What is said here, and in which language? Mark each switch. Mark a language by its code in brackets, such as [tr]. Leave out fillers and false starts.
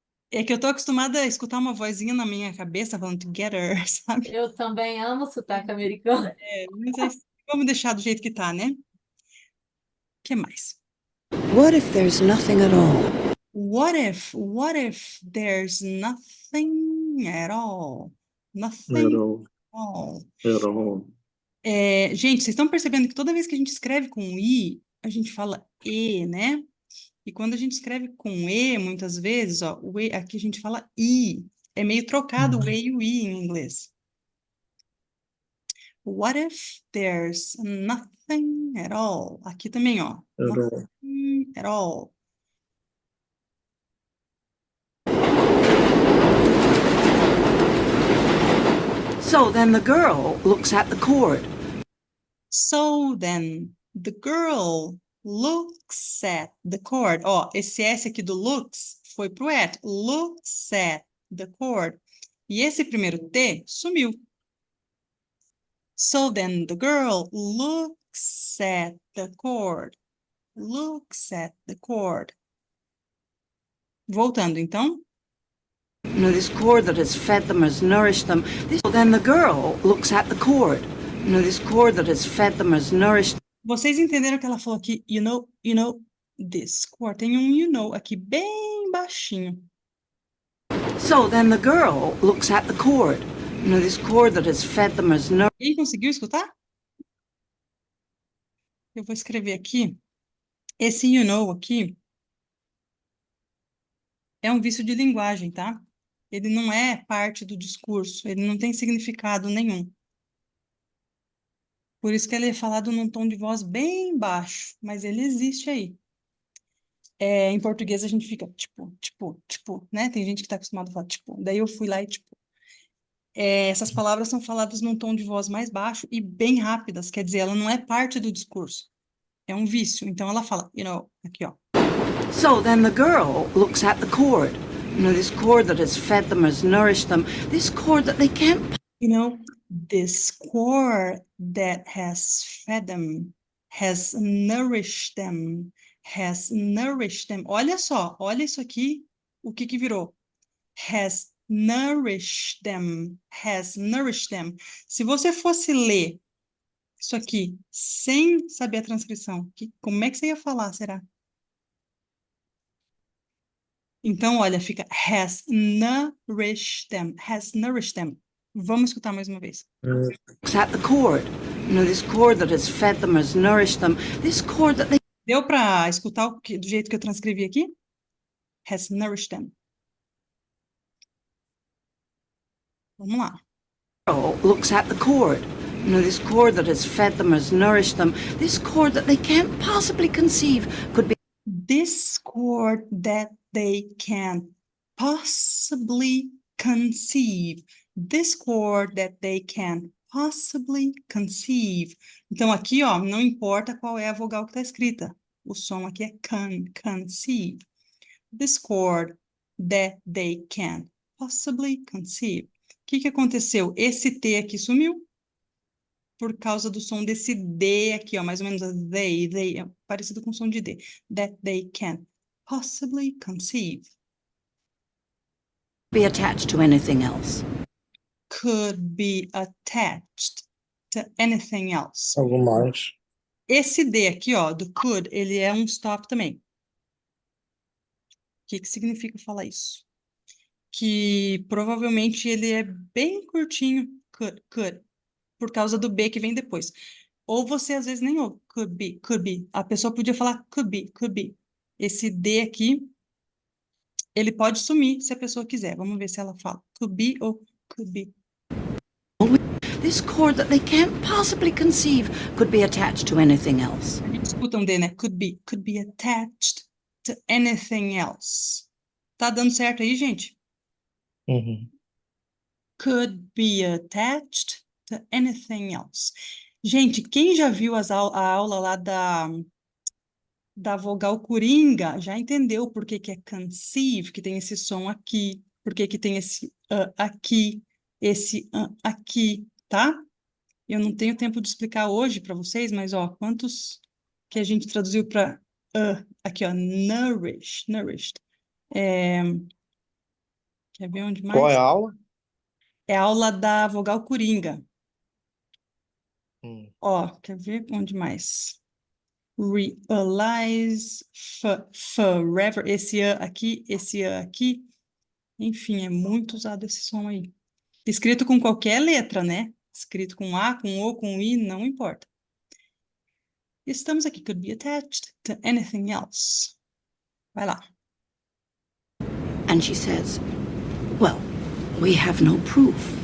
[pt] É que eu tô acostumada a escutar uma vozinha na minha cabeça falando together, sabe? Eu também amo sotaque americano. Mas vamos deixar do jeito que tá, né? O que mais? [en] What if there's nothing at all? What if there's nothing at all? Nothing at all. [pt] Gente, vocês estão percebendo que toda vez que a gente escreve com I, a gente fala E, né? E quando a gente escreve com E, muitas vezes, ó, o E, aqui a gente fala I. É meio trocado o E e o I em inglês. [en] What if there's nothing at all? [pt] Aqui também, ó. [en] Nothing at all. So then the girl looks at the cord. So then, the girl looks at the cord. [pt] Ó, esse S aqui do looks foi pro at. [en] Looks at the cord. [pt] E esse primeiro T sumiu. [en] So then the girl looks at the cord. Looks at the cord. [pt] Voltando, então. [en] You know, this cord that has fed them, has nourished them. So then the girl looks at the cord. You know, this cord that has fed them, has nourished. [pt] Vocês entenderam que ela falou aqui, [en] you know, this cord. [pt] Tem um [en] you know [pt] aqui bem baixinho. [en] So then the girl looks at the cord. You know, this cord that has fed them, has nourished. [pt] Quem conseguiu escutar? Eu vou escrever aqui. Esse [en] you know [pt] aqui é um vício de linguagem, tá? Ele não é parte do discurso, ele não tem significado nenhum. Por isso que ele é falado num tom de voz bem baixo, mas ele existe aí. Em português a gente fica tipo, né? Tem gente que está acostumado a falar tipo. Daí eu fui lá e tipo. Essas palavras são faladas num tom de voz mais baixo e bem rápidas, quer dizer, ela não é parte do discurso. É um vício. Então ela fala, [en] you know, [pt] aqui ó. [en] So then the girl looks at the cord. You know, this cord that has fed them, has nourished them. This cord that they can't. You know, this cord that has fed them, has nourished them, has nourished them. [pt] Olha só, olha isso aqui, o que que virou? [en] Has nourished them, has nourished them. [pt] Se você fosse ler isso aqui sem saber a transcrição, como é que você ia falar, será? Então, olha, fica [en] has nourished them, has nourished them. [pt] Vamos escutar mais uma vez. [en] Looks at the cord. This cord that has fed them, has nourished them. This cord that they [pt] Deu para escutar do jeito que eu transcrevi aqui? [en] Has nourished them. [pt] Vamos lá. [en] looks at the cord. This cord that has fed them, has nourished them. This cord that they can't possibly conceive could be This cord that they can possibly conceive. This cord that they can possibly conceive. [pt] Então, aqui, ó, não importa qual é a vogal que está escrita. O som aqui é conceive. [en] This cord that they can possibly conceive. [pt] O que aconteceu? Esse T aqui sumiu por causa do som desse D aqui, ó, mais ou menos they, é parecido com o som de D. [en] That they can possibly conceive. be attached to anything else. Could be attached to anything else. [pt] Algo mais. Esse D aqui, ó, do could, ele é um stop também. O que significa falar isso? Que provavelmente ele é bem curtinho, could, por causa do B que vem depois. Ou você às vezes nem ouve, [en] could be. [pt] A pessoa podia falar could be. Esse D aqui, ele pode sumir se a pessoa quiser. Vamos ver se ela fala [en] could be [pt] ou could be. [en] This cord that they can't possibly conceive could be attached to anything else. [pt] A gente escuta um D, né? [en] Could be attached to anything else. [pt] Tá dando certo aí, gente? Uhum. [en] Could be attached to anything else. [pt] Gente, quem já viu a aula lá da vogal coringa, já entendeu por que é conceive, que tem esse som aqui, por que tem esse aqui, esse aqui, tá? Eu não tenho tempo de explicar hoje para vocês, mas, ó, quantos que a gente traduziu para aqui, ó, nourished. Quer ver onde mais? Qual é a aula? É a aula da vogal coringa. Ó, quer ver onde mais? Realize, forever, esse aqui, esse aqui. Enfim, é muito usado esse som aí. Escrito com qualquer letra, né? Escrito com A, com O, com I, não importa. Estamos aqui, [en] could be attached to anything else. [pt] Vai lá. [en] And she says, well, we have no proof.